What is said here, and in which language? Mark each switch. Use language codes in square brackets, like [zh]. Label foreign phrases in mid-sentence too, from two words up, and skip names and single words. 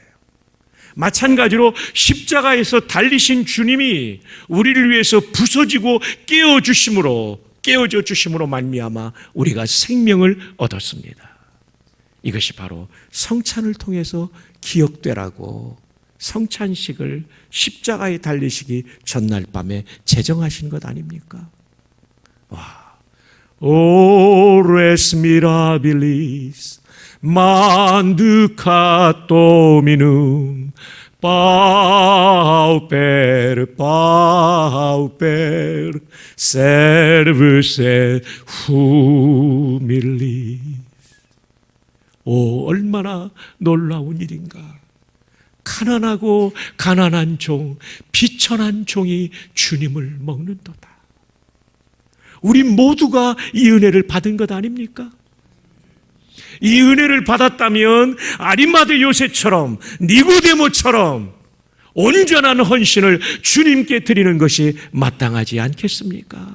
[ko] 마찬가지로 십자가에서 달리신 주님이 우리를 위해서 부서지고 깨어주심으로 깨어져 주심으로 말미암아 우리가 생명을 얻었습니다. 이것이 바로 성찬을 통해서 기억되라고 성찬식을 십자가에 달리시기 전날 밤에 제정하신 것 아닙니까? 와, [la] Ores mirabilis manducat dominum pauper servus et humilis. [ko] 오, 얼마나 놀라운 일인가. 가난하고 가난한 종, 비천한 종이 주님을 먹는도다. 우리 모두가 이 은혜를 받은 것 아닙니까? 이 은혜를 받았다면 아리마대 요새처럼, 니고데모처럼 온전한 헌신을 주님께 드리는 것이 마땅하지 않겠습니까?